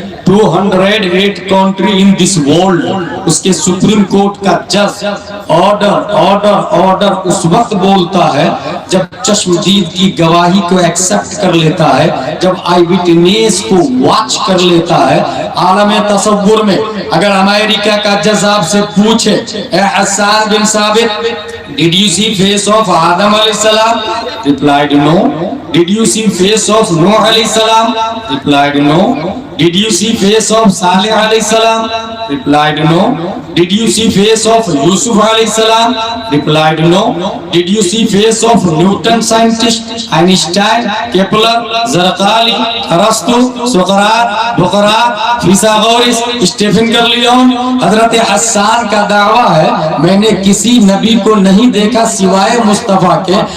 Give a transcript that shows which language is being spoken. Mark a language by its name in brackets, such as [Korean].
[Urdu] 208 [English] country in this world, [Urdu] اس کے supreme court کا جج آرڈر اس وقت بولتا ہے جب چشمدید کی گواہی کو ایکسپٹ کر لیتا ہے، جب آئی وٹنس کو واچ کر لیتا ہے۔ عالم تصور میں اگر امریکہ کا جج آپ سے پوچھے، اے حسان بن ثابت، [English] did you see face of Adam [Urdu] علیہ السلام؟ [English] replied no. Did you see face of Noah علیہ السلام؟ replied no. Did you see face of Salih علیہ السلام؟ replied no. Did you see face of Yusuf علیہ السلام؟ replied no. Did you see face of Newton scientist, [Urdu] Einstein, Kepler, زرقالی، ارسطو، سقراط، بقراط، فیثاغورس، Stephen کرلیون؟ حضرت حسان کا دعویٰ ہے میں نے کسی نبی کو نہیں دیکھا سوائے مصطفیٰ کے۔